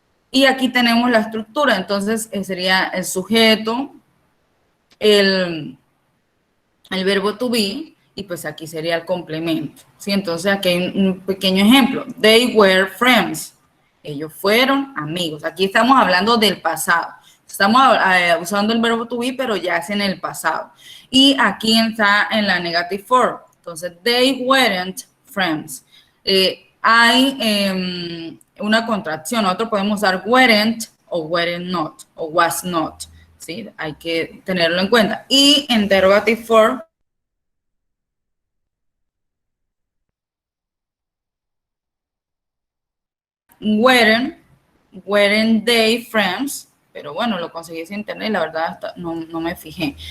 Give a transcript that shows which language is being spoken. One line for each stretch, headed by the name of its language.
Spanish: Y aquí tenemos la estructura. Entonces, sería el sujeto, el verbo to be, y pues aquí sería el complemento, ¿sí? Entonces aquí hay un pequeño ejemplo.
English: They were friends.
Spanish: Ellos fueron amigos. Aquí estamos hablando del pasado. Estamos usando el verbo to be, pero ya es en el pasado. Y aquí está en la negative form. Entonces,
English: they weren't friends.
Spanish: Hay una contracción. Nosotros podemos usar weren't o weren't not o was not, ¿sí? Hay que tenerlo en cuenta. Y interrogative form,
English: weren't they friends,
Spanish: pero bueno, lo conseguí en internet, la verdad no me fijé.